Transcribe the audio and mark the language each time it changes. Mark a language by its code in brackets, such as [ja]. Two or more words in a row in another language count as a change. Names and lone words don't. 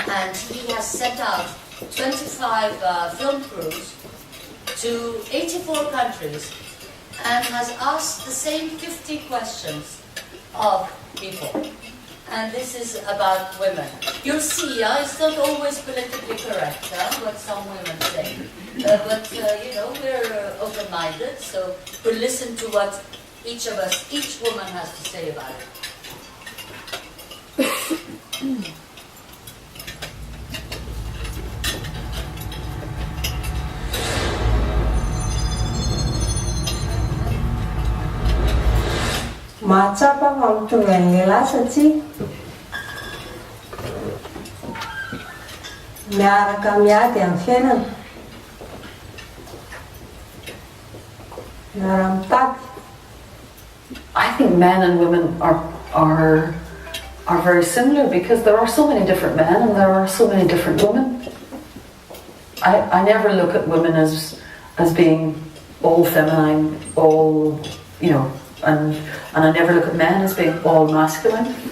[en] And he has sent out 25 film crews to 84 countries and has asked the same 50 questions of people. And this is about women. You'll see, it's not always politically correct, what some women say. But we're open-minded, so we'll listen to what each of us, each woman has to say about it. [mg] Matsapa mamtongany satria miaraka miady amin'ny fiainana miara-mitady. [en] I think men and women are very similar because there are so many different men and there are so many different women. I never look at women as being all feminine, all and I never look at men as being all masculine.